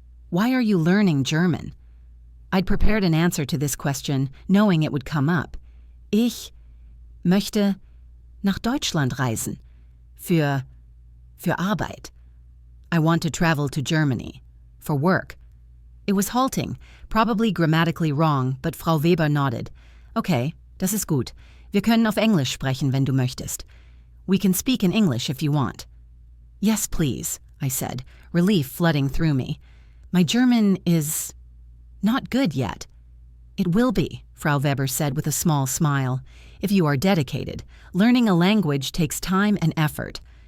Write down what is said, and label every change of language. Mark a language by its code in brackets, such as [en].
[en] Why are you learning German? I'd prepared an answer to this question, knowing it would come up. [de] Ich möchte nach Deutschland reisen. Für Arbeit. [en] I want to travel to Germany. For work. It was halting, probably grammatically wrong, but Frau Weber nodded. [de] Okay, das ist gut. Wir können auf Englisch sprechen, wenn du möchtest. [en] We can speak in English if you want. Yes, please, I said, relief flooding through me. My German is not good yet. It will be, Frau Weber said with a small smile. If you are dedicated. Learning a language takes time and effort.